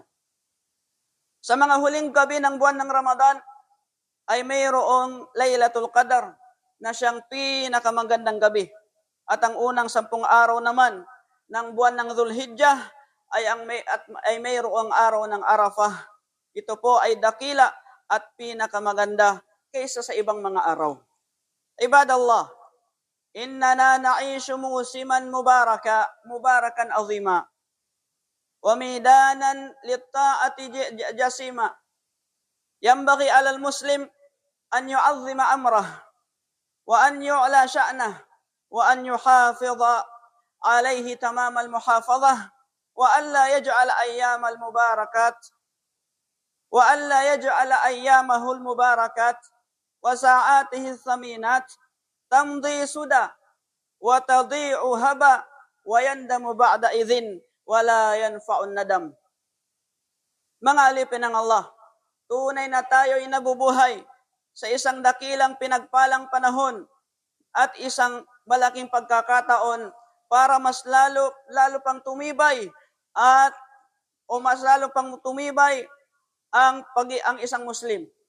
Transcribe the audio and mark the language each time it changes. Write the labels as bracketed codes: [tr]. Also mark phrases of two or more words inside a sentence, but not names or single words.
[tl] Sa mga huling gabi ng buwan ng Ramadan ay mayroong Laylatul Qadar na siyang pinakamagandang gabi. At ang unang 10 araw naman ng buwan ng Dhul Hijjah ay mayroong araw ng Arafah. Ito po ay dakila at pinakamaganda kaysa sa ibang mga araw. [ar] عباد الله، إننا نعيش موسما مباركا عظيما. وميدانا للطاعة جسيما ينبغي على المسلم أن يعظم أمره وأن يعلى شأنه وأن يحافظ عليه تمام المحافظة وألا يجعل أيامه المباركات وساعاته الثمينات تمضي سدى وتضيع هبا ويندم بعد إذن ولا ينفع الندم. [tl] Mga alipin ng Allah, tunay na tayo'y nabubuhay sa isang dakilang pinagpalang panahon at isang malaking pagkakataon para mas lalo pang tumibay mas lalo pang tumibay ang isang Muslim.